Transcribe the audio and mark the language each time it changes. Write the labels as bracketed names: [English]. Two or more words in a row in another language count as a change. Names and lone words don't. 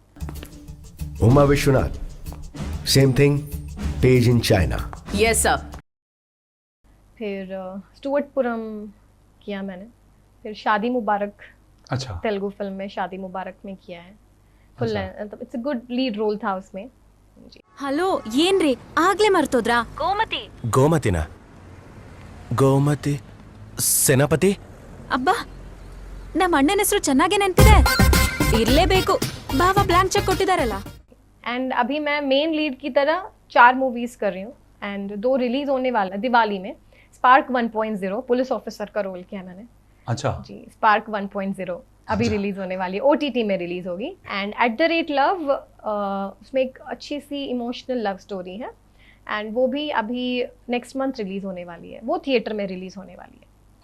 [English] Uma Vishwanath, same thing, page in China. Yes sir. [Hindi] फिर स्टुअर्टपुरम किया मैंने, फिर शादी मुबारक, अच्छा, तेलुगु फिल्म में शादी मुबारक में किया है फुल, [English] It's a good lead role [Hindi] था उसमें जी। [Kannada] ಹಲೋ ಏನ್ರಿ ಆಗ್ಲೇ ಮರ್ತೋದ್ರಾ? ಗೋಮತಿನ ಗೋಮತಿ ಸೇನಾಪತಿ. ಅಬ್ಬಾ, ನಮ್ಮ ಅಣ್ಣನ ಹೆಸರು ಚೆನ್ನಾಗೇ ನೆನ್ಪಿದೆ, ಇರ್ಲೇಬೇಕು. ಬಾವ [English] blank cheque [Kannada] ಕೊಟ್ಟಿದಾರಲ್ಲ। [Hindi] एंड अभी मैं [English] main lead [Hindi] की तरह 4 मूवीज कर रही हूँ एंड 2 रिलीज होने वाला दिवाली में। स्पार्क 1.0 [English] police officer [Hindi] का रोल किया मैंने। अच्छा जी, स्पार्क 1.0 अभी रिलीज होने वाली है, OTT में रिलीज होगी। एंड एट द रेट लव, उसमें एक अच्छी सी [English] emotional love story [Hindi] है एंड वो भी अभी [English] next month [Hindi] रिलीज होने वाली है, वो थिएटर में रिलीज होने वाली है।